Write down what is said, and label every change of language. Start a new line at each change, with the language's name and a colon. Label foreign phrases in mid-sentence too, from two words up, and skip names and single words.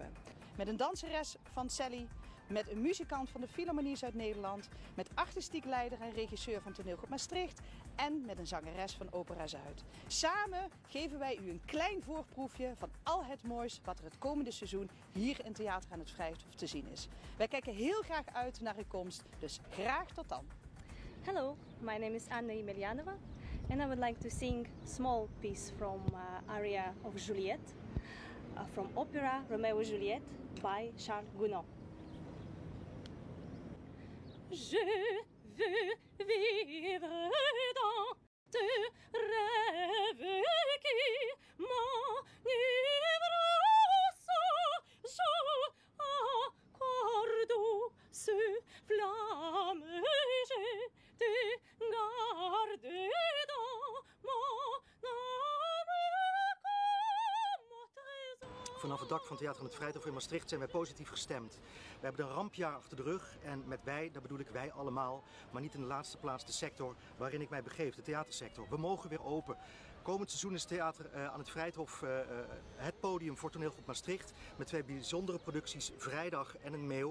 Dutch: Met een danseres van Sally, met een muzikant van de Philharmonie Zuid-Nederland, met artistiek leider en regisseur van Toneelgroep Maastricht en met een zangeres van Opera Zuid. Samen geven wij u een klein voorproefje van al het moois wat er het komende seizoen hier in Theater aan het Vrijthof te zien is. Wij kijken heel graag uit naar uw komst, dus graag tot dan.
English: Hello, my name is Anna Emelianova and I would like to sing a small piece from aria of Juliette, from opera Romeo et Juliette by Charles Gounod.
French: Je veux vivre dans de rêves qui m'enivrent sans accorde ce flamme je te garde dans mon âme comme trésor.
Dutch: Vanaf het dak van Theater aan het Vrijthof in Maastricht zijn wij positief gestemd. We hebben een rampjaar achter de rug en met wij, daar bedoel ik wij allemaal, maar niet in de laatste plaats de sector waarin ik mij begeef, de theatersector. We mogen weer open. Komend seizoen is Theater aan het Vrijthof het podium voor Toneelgroep Maastricht met 2 bijzondere producties, Vrijdag en een Meeuw.